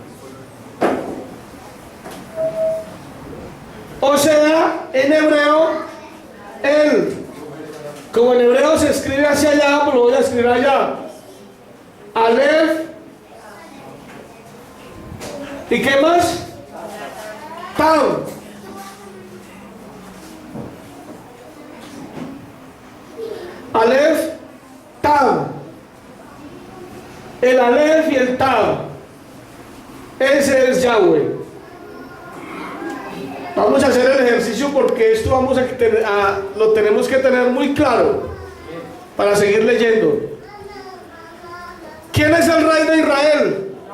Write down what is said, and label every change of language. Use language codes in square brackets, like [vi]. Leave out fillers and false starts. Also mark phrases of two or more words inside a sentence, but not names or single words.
[es] O sea, en hebreo, él. Como en hebreo se escribe hacia allá, pues lo voy a escribir allá. Aleph. ¿Y qué más? Tav. Aleph, Tav. El Aleph y el Tav. Ese es Yahweh. Vamos a hacer el ejercicio porque esto lo tenemos que tener muy claro para seguir leyendo. ¿Quién es el rey de Israel?